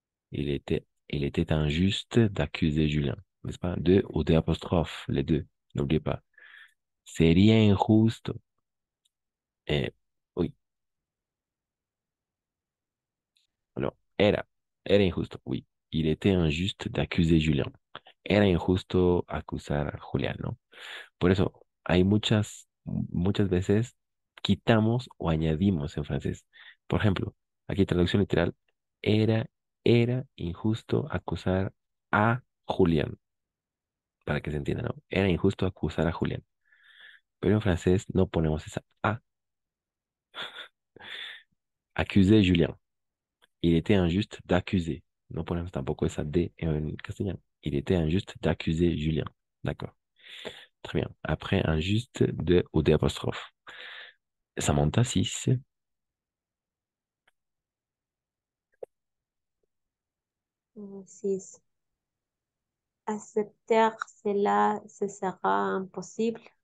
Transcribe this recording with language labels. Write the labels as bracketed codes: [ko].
[fr] Il était injuste d'accuser Julien. N'est-ce pas? De ou des apostrophes, les deux. N'oubliez pas. [es] Sería injusto. [fr] Eh, oui. [es] Alors, era injusto, oui. Il était injuste d'accuser Julien. Era injusto acusar a Julián, ¿no? Por eso, hay muchas veces quitamos o añadimos en francés. Por ejemplo, aquí traducción literal, era, era injusto acusar a Julián, para que se entienda, ¿no? Era injusto acusar a Julián. Pero en francés no ponemos esa a. [fr] Accuser Julien. Il était injuste d'accuser. [es] No ponemos tampoco esa D en castellano. [fr] Il était injuste d'accuser Julien. D'accord. Très bien. Après, injuste de ou des apostrophes. Samantha 6. 6. Accepter cela, ce sera impossible.